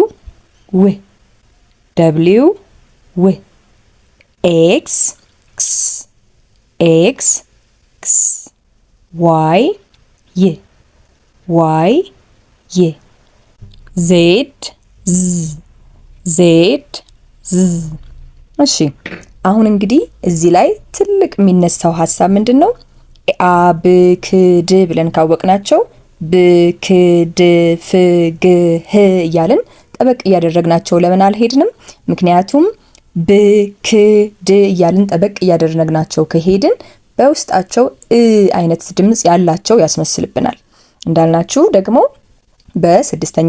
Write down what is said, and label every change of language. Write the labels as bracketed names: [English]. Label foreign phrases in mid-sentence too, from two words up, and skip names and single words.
[Amharic] ው ደብሊው ው ኤክስ ክስ ኤክስ ክስ ዋይ ይ ዋይ ይ ዜድ ዝ ዜድ ዝ። እሺ አሁን እንግዲህ እዚህ ላይ ትልቅ የሚነሳው ሀሳብ ምንድን ነው? አብክድ ብለን ካወቅናቸው ብክድ ፍግህ እያልን ጠበቅ እያደረግናቸው ለምን አልሄድንም? ምክንያቱም ብክድ እያልን ጠበቅ እያደረግናቸው ከሄድን በውስጣቸው አይነት ድምጽ ያላቸው ያስመስልብናል። እንዳልናችሁ ደግሞ በስድስተኛ